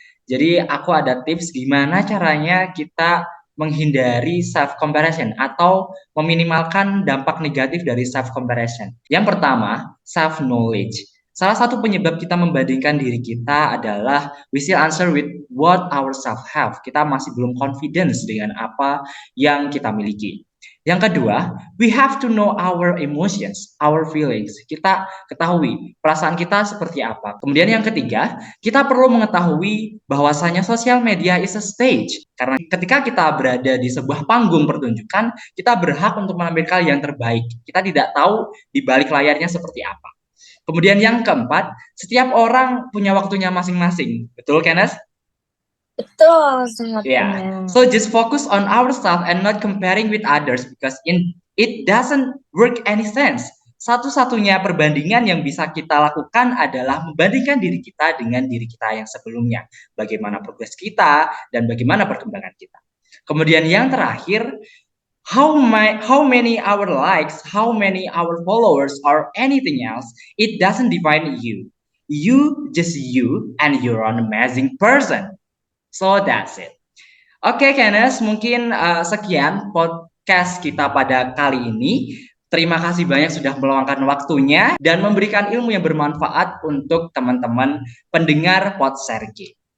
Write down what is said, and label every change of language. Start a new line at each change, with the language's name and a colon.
Indonesian: Jadi aku ada tips gimana caranya kita menghindari self comparison atau meminimalkan dampak negatif dari self comparison. Yang pertama, self knowledge. Salah satu penyebab kita membandingkan diri kita adalah
English: we still answer with what ourselves have.
Indonesian: Kita masih belum confidence dengan apa yang kita miliki. Yang kedua,
English: we have to know our emotions, our feelings.
Indonesian: Kita ketahui perasaan kita seperti apa. Kemudian yang ketiga, kita perlu mengetahui bahwasanya sosial media
English: is a stage.
Indonesian: Karena ketika kita berada di sebuah panggung pertunjukan, kita berhak untuk menampilkan yang terbaik. Kita tidak tahu di balik layarnya seperti apa. Kemudian yang keempat, setiap orang punya waktunya masing-masing. Betul, Kenneth? Betul, sangat
English: Yeah.
Indonesian: benar.
English: So just focus on ourselves and not comparing with others because it doesn't work any sense.
Indonesian: Satu-satunya perbandingan yang bisa kita lakukan adalah membandingkan diri kita dengan diri kita yang sebelumnya. Bagaimana progres kita dan bagaimana perkembangan kita. Kemudian yang terakhir,
English: how many our likes, how many our followers or anything else, it doesn't define you. just you, and you're an amazing person. So that's it.
Indonesian: Oke, Kenneth, mungkin sekian podcast kita pada kali ini. Terima kasih banyak sudah meluangkan waktunya dan memberikan ilmu yang bermanfaat untuk teman-teman pendengar Podserge.